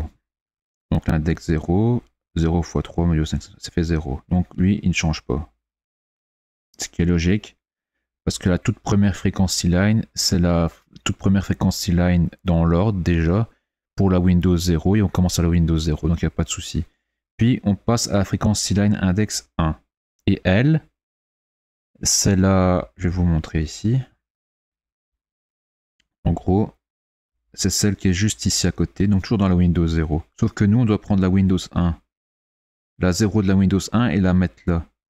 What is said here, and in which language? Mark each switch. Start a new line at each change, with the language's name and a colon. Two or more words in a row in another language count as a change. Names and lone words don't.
French: Donc l'index 0, 0 x 3 modulo 5, ça fait 0. Donc lui, il ne change pas. Ce qui est logique, parce que la toute première
English: frequency line,
French: c'est la toute première
English: frequency line
French: dans l'ordre déjà, pour la Windows 0, et on commence à la Windows 0, donc il n'y a pas de souci. Puis on passe à la
English: frequency line
French: index 1. Et elle, c'est la... Je vais vous montrer ici. En gros, c'est celle qui est juste ici à côté, donc toujours dans la Windows 0. Sauf que nous, on doit prendre la Windows 1. La 0 de la Windows 1 et la mettre là.